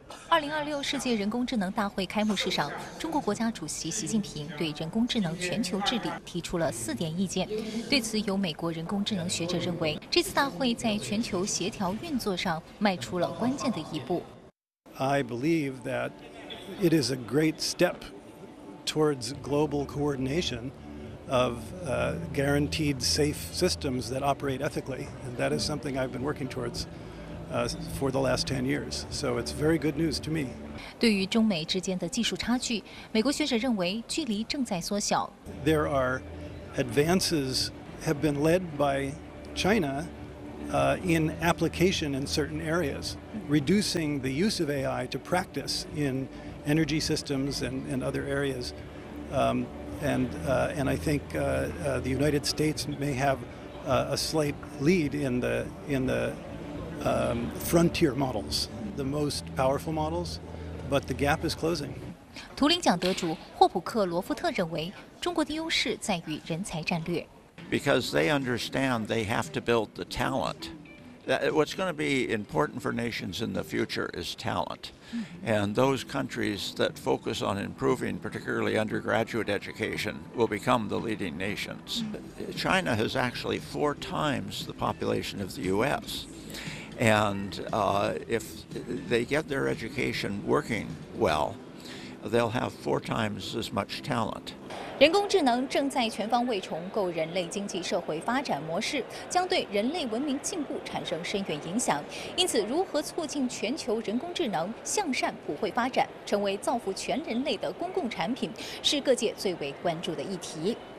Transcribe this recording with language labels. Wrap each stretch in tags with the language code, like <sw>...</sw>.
<zh>2026世界人工智能大会开幕式上，中国国家主席习近平对人工智能全球治理提出了4点意见。对此，有美国人工智能学者认为，这次大会在全球协调运作上迈出了关键的一步。</zh> <en>I believe that it is a great step towards global coordination of guaranteed safe systems that operate ethically, and that is something I've been working towards. For the last 10 years, so it's very good news to me.</en> <zh>对于中美之间的技术差距，美国学者认为距离正在缩小。</zh> <en>There are advances have been led by China in application in certain areas, reducing the use of AI to practice in energy systems and other areas. And I think the United States may have a slight lead in the frontier models, the most powerful models, but the gap is closing.</en> <zh>图灵奖得主霍普克罗夫特认为，中国的优势在于人才战略。</zh> <en>Because they understand they have to build the talent. What's going to be important for nations in the future is talent. And those countries that focus on improving, particularly undergraduate education, will become the leading nations. China has actually 4 times the population of the U.S. And if they get their education working well, they'll have 4 times as much talent.</en> <zh>人工智能正在全方位重构人类经济社会发展模式，将对人类文明进步产生深远影响。因此，如何促进全球人工智能向善普惠发展，成为造福全人类的公共产品，是各界最为关注的议题。</zh>